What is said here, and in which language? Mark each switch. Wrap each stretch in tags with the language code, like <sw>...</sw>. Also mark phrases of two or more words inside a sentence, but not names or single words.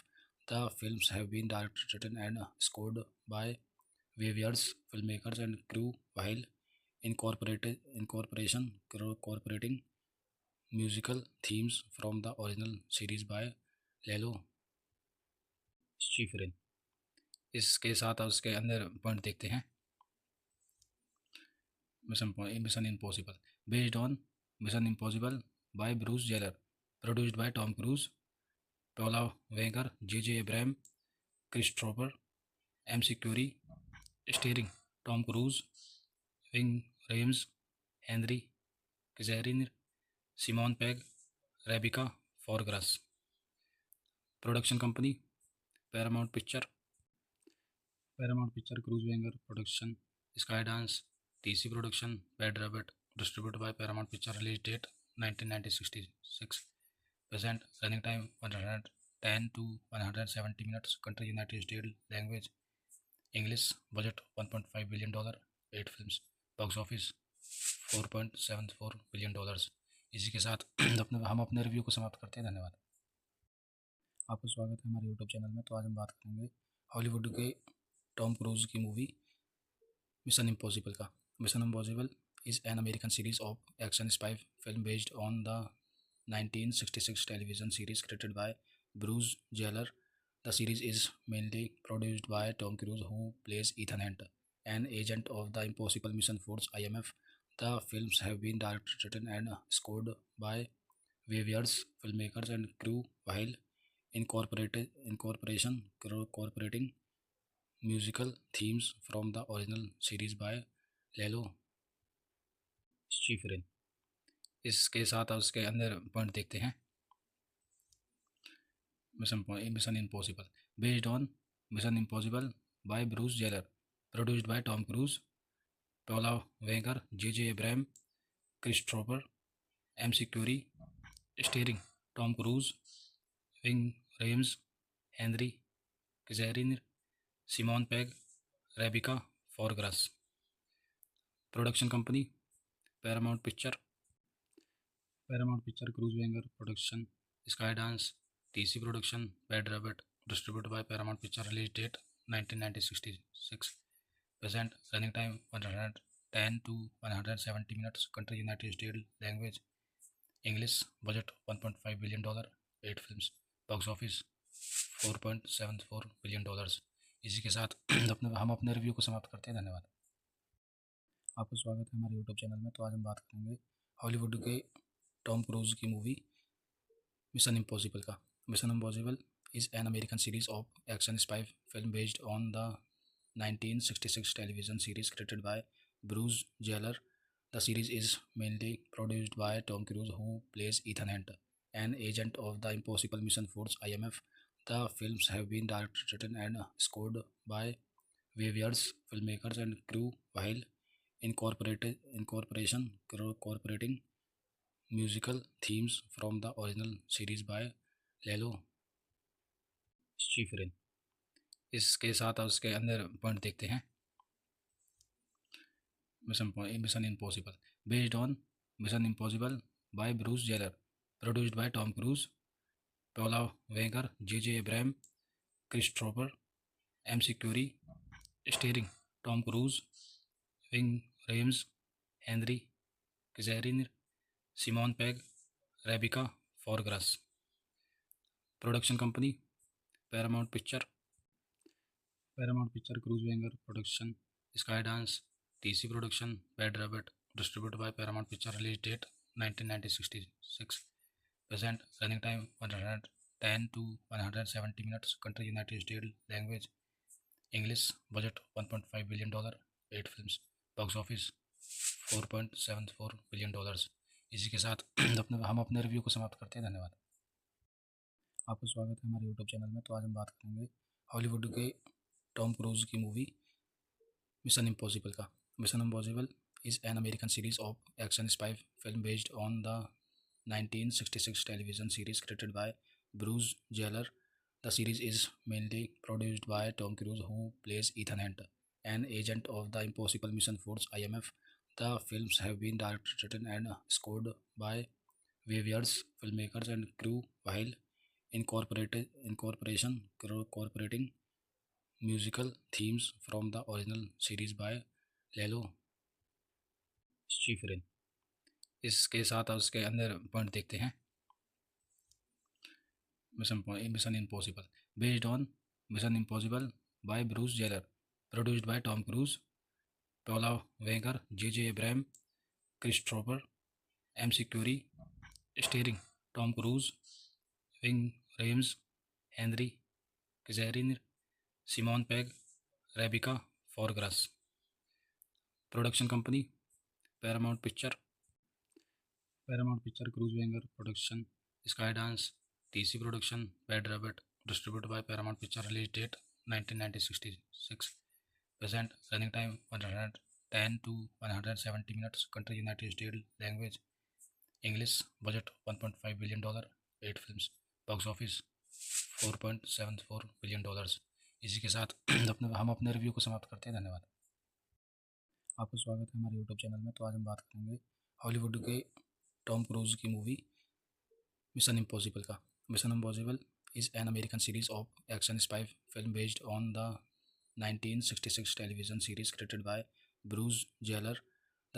<en>The films have been directed, written, and scored by various filmmakers and crew, while incorporating musical themes from the original series by Lalo Schifrin.</en> <hi>इसके साथ उसके अंदर पॉइंट देखते हैं।</hi> <en>Mission Impossible based on Mission Impossible by Bruce Geller, produced by Tom Cruise, Paula Wagner, J Abrams, Christopher McQuarrie, starring Tom Cruise, Ving Rhames, Henry Czerny, Simon Pegg, Rebecca Ferguson. Production company Paramount Picture, Cruise Wagner Production, Skydance, TC Production, Bad Robot, distributed by Paramount Picture. release date 1966, present running time 110 to 170 minutes, country United States, language English, budget $1.5 billion, 8 films, box office $4.74 billion।</en> <hi>इसी के साथ हम अपने रिव्यू को समाप्त करते हैं। धन्यवाद। आपका स्वागत है हमारे यूट्यूब चैनल में। तो आज हम बात करेंगे हॉलीवुड के टॉम क्रूज की मूवी मिशन इम्पॉसिबल का।</hi> <en>मिशन इम्पॉसिबल is an American series of action spy film based on the 1966 television series created by Bruce Geller. The series is mainly produced by Tom Cruise, who plays Ethan Hunt, an agent of the Impossible Mission Force (IMF). The films have been directed, written, and scored by various filmmakers and crew, while incorporating musical themes from the original series by Lalo Schifrin.</en> <hi>इसके साथ उसके अंदर पॉइंट देखते हैं।</hi> <en>Mission Impossible based on Mission Impossible by Bruce Geller, produced by Tom Cruise, Paula Wagner, J Abrams, Christopher McQuarrie, starring Tom Cruise, Ving Rhames, Henry Czerny, Simon Pegg, Rebecca Ferguson. Production company Paramount Picture, Cruise Wagner Production, Skydance, TC Production, Bad Robot, distributed by Paramount Picture, release date 1966, present running time 110 to 170 minutes, country United States, language English, budget $1.5 billion, 8 films, box office $4.74 billion।</en> <hi>इसी के साथ हम अपने रिव्यू को समाप्त करते हैं। धन्यवाद। आपका स्वागत है हमारे यूट्यूब चैनल में। तो आज हम बात करेंगे हॉलीवुड के टॉम क्रूज की मूवी मिशन इम्पॉसिबल का।</hi> <en>Mission Impossible is an American series of action spy film based on the 1966 television series created by Bruce Geller. The series is mainly produced by Tom Cruise, who plays Ethan Hunt, an agent of the Impossible Mission Force (IMF). The films have been directed, written, and scored by various filmmakers and crew, while incorporating musical themes from the original series by Lalo Schifrin।</en> <hi>इसके साथ उसके अंदर पॉइंट देखते हैं।</hi> <en>Mission Impossible based on Mission Impossible by Bruce Geller, produced by Tom Cruise, Paula Wagner, J Abrams, Christopher McQuarrie, starring Tom Cruise, Ving Rhames, Henry Czerny, Simon Pegg, Rebecca Ferguson. Production company Paramount Picture, Cruise Wagner Production, Skydance, TC Production, Bad Robot, distributed by Paramount Picture, release date 1966, present running time 110 to 170 minutes, country United States, language English, budget $1.5 billion, 8 films, box office $4.74 billion।</en> <hi>इसी के साथ हम अपने रिव्यू को समाप्त करते हैं। धन्यवाद। आपका स्वागत है हमारे यूट्यूब चैनल में। तो आज हम बात करेंगे हॉलीवुड के टॉम क्रूज की मूवी मिशन इम्पॉसिबल का।</hi> <en>Mission Impossible is an American series of action spy film based on the 1966 television series created by Bruce Geller. The series is mainly produced by Tom Cruise, who plays Ethan Hunt, an agent of the Impossible Mission Force (IMF). The films have been directed, written, and scored by various filmmakers and crew, while incorporating musical themes from the original series by Lalo Schifrin।</en> <hi>इसके साथ उसके अंदर पॉइंट देखते हैं।</hi> <en>Mission Impossible based on Mission Impossible by Bruce Geller, produced by Tom Cruise, Paula Wagner, J Abrams, Christopher McQuarrie, starring Tom Cruise, Ving Rhames, Henry Czerny, Simon Pegg, Rebecca Ferguson. Production company Paramount Picture, Cruise Wagner Production, Skydance, TC Production, Bad Robot, distributed by Paramount Picture, release date 1966, present running time 110 to 170 minutes, country United States, language English, budget $1.5 billion, 8 films, box office $4.74 billion।</en> <hi>इसी के साथ हम अपने रिव्यू को समाप्त करते हैं। धन्यवाद। आपका स्वागत है हमारे यूट्यूब चैनल में। तो आज हम बात करेंगे हॉलीवुड के टॉम क्रूज की मूवी मिशन इम्पॉसिबल का।</hi> <en>Mission Impossible is an American series of action spy film based on the 1966 television series created by Bruce Geller.</en>